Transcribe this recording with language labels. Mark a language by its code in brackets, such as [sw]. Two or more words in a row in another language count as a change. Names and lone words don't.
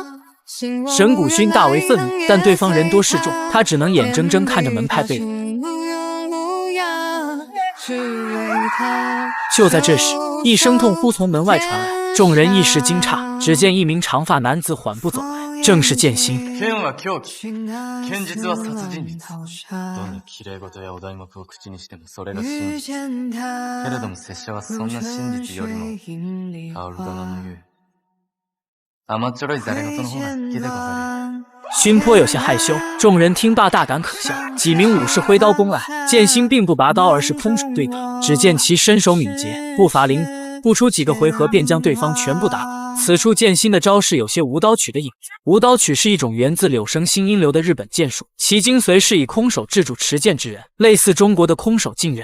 [zh] 神谷薰大为愤怒，但对方人多势众，他只能眼睁睁看着门派被毁。就在这时，一声痛呼从门外传来，众人一时惊诧，只见一名长发男子缓步走来，正是剑心。 [ja] 剣は狂気、剣術は殺人術。どんな綺麗事やお題目を口にしてもそれが真実。けれども拙者はそんな真実よりも、薫殿の言う甘っちょろいざれ言の方が好きでござる。 [zh] 熏颇有些害羞，众人听罢大感可笑。几名武士挥刀攻来，剑心并不拔刀，而是空手对打。只见其身手敏捷，步伐灵活，不出几个回合便将对方全部打倒。此处剑心的招式有些舞刀曲的影子。舞刀曲是一种源自柳生新音流的日本剑术，其精髓是以空手制住持剑之人，类似中国的空手进刃。